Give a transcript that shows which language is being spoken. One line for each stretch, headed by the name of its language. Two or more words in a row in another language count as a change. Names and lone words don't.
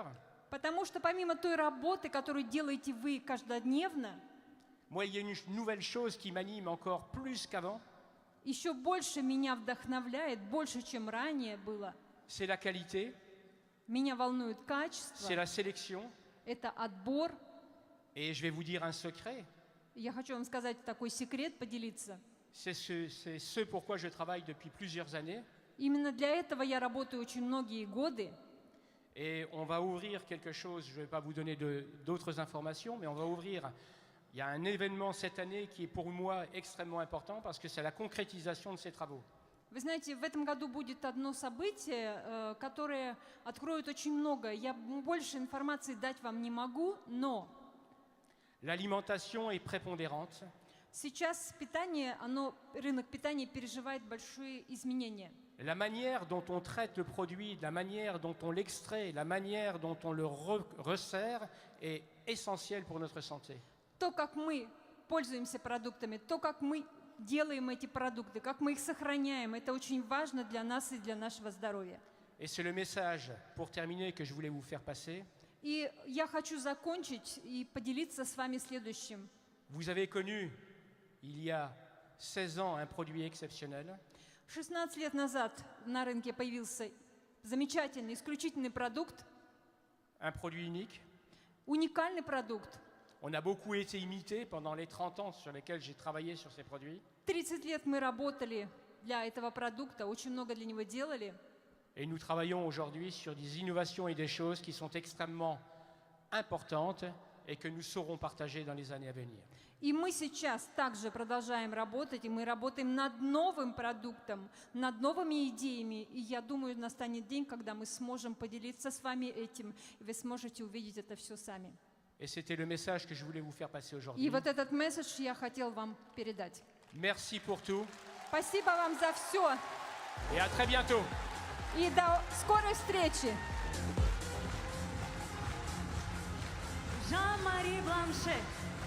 Russian: Потому что помимо той работы, которую делаете вы каждодневно,
French: moi, il y a une nouvelle chose qui m'anime encore plus qu'avant,
Russian: еще больше меня вдохновляет, больше, чем ранее было.
French: c'est la qualité,
Russian: Меня волнует
French: c'est
Russian: качество,
French: la sélection.
Russian: это отбор.
French: Et je vais vous dire un secret,
Russian: Я хочу вам сказать такой секрет, поделиться.
French: c'est ce pourquoi je travaille depuis plusieurs années.
Russian: Именно для этого я работаю очень многие годы.
French: Et on va ouvrir quelque chose, je ne vais pas vous donner d'autres informations, mais on va ouvrir, il y a un événement cette année qui est pour moi extrêmement important parce que c'est la concrétisation de ces travaux.
Russian: Вы знаете, в этом году будет одно событие, которое откроет очень много. Я больше информации дать вам не могу, но
French: L'alimentation est prépondérante.
Russian: сейчас питание, рынок питания переживает большие изменения.
French: La manière dont on traite le produit, la manière dont on l'extrait, la manière dont on le resserre est essentielle pour notre santé.
Russian: То, как мы пользуемся продуктами, то, как мы делаем эти продукты, как мы их сохраняем, это очень важно для нас и для нашего здоровья.
French: Et c'est le message, pour terminer, que je voulais vous faire passer.
Russian: И я хочу закончить и поделиться с вами следующим.
French: Vous avez connu, il y a 16 ans, un produit exceptionnel.
Russian: 16 лет назад на рынке появился замечательный, исключительный продукт,
French: Un produit unique.
Russian: уникальный продукт.
French: On a beaucoup été imité pendant les 30 ans sur lesquels j'ai travaillé sur ces produits.
Russian: 30 лет мы работали для этого продукта, очень много для него делали.
French: Et nous travaillons aujourd'hui sur des innovations et des choses qui sont extrêmement importantes et que nous saurons partager dans les années à venir.
Russian: И мы сейчас также продолжаем работать, и мы работаем над новым продуктом, над новыми идеями. И я думаю, настанет день, когда мы сможем поделиться с вами этим, и вы сможете увидеть это все сами.
French: Et c'était le message que je voulais vous faire passer
Russian: И
French: aujourd'hui.
Russian: вот этот месседж я хотел вам передать.
French: Merci pour tout
Russian: Спасибо вам за все,
French: et à très bientôt.
Russian: и до скорой встречи! Jean-Marie Blanchet.